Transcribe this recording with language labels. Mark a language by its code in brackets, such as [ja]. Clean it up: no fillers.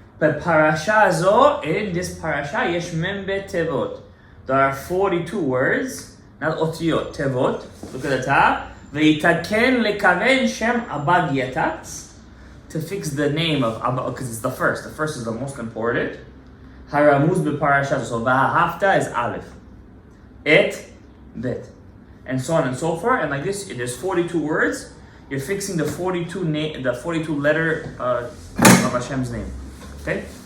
[he] בפרשה זו, [en] in this parasha, [he] יש מ"ב תיבות. [en] There are 42 words, not אותיות, תיבות. Look at the top. [he] ויתקן לכוון שם abad יתץ. [en] To fix the name of Abba, because it's the first. The first is the most important. [he] Haramuz b'parasha, [en] so v'ahavta is aleph. Et, bet. And so on and so forth. And like this, there's 42 words. You're fixing the 42 letter of Hashem's name. Okay?